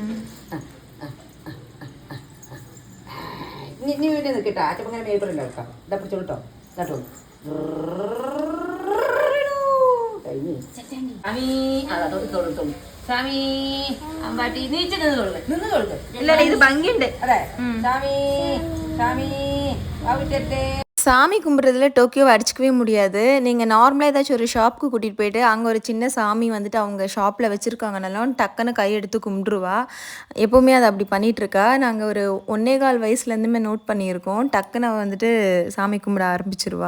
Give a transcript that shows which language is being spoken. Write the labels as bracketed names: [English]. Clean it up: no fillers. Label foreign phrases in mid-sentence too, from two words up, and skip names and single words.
[Malayalam] നീ വീട്ടിൽ നിൽക്കട്ടോ. അച്ഛമ്മ ഇങ്ങനെ മേൽക്കൊള്ളില്ല കേട്ടോ. ഇതാ പിടിച്ചോളൂ കേട്ടോ. ഇത് ഭംഗിയുണ്ട്. [Tamil] சாமி கும்பிட்றதுல டோக்கியோவை அடிச்சிக்கவே முடியாது. நீங்கள் நார்மலாக ஏதாச்சும் ஒரு ஷாப்புக்கு கூட்டிகிட்டு போயிட்டு அங்கே ஒரு சின்ன சாமி வந்துட்டு அவங்க ஷாப்பில் வச்சுருக்காங்கனாலும் டக்குன்னு கையெடுத்து கும்பிட்ருவா. எப்போவுமே அதை அப்படி பண்ணிகிட்ருக்கா. நாங்கள் ஒரு 1.25 வயசுலேருந்துமே நோட் பண்ணியிருக்கோம். டக்குன்னு வந்துட்டு சாமி கும்பிட ஆரம்பிச்சிருவா.